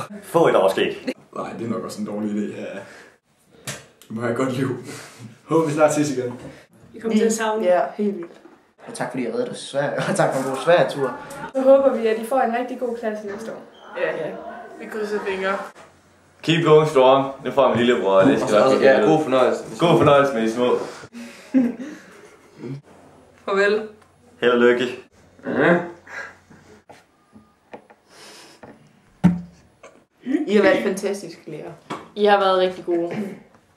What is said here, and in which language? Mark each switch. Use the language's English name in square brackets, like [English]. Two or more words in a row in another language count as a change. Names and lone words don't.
[Danish] Få et overskæg. Nej, det er nok også en dårlig idé. Ja. Du må have et godt liv. Håber vi snart ses igen. Vi kommer til at savne. Ja, helt vildt. Og tak fordi I reddede os Sverige. Og tak for en god Sverige-tur. Så håber vi, at I får en rigtig god klasse næste år. Ja. Vi krydser fingre. [English] Keep going strong. [Danish] Nu får min lillebror, det skal nok Ja, god fornøjelse. God fornøjelse med de små. Farvel. Held og lykke. I har været fantastiske lærer. I har været rigtig gode.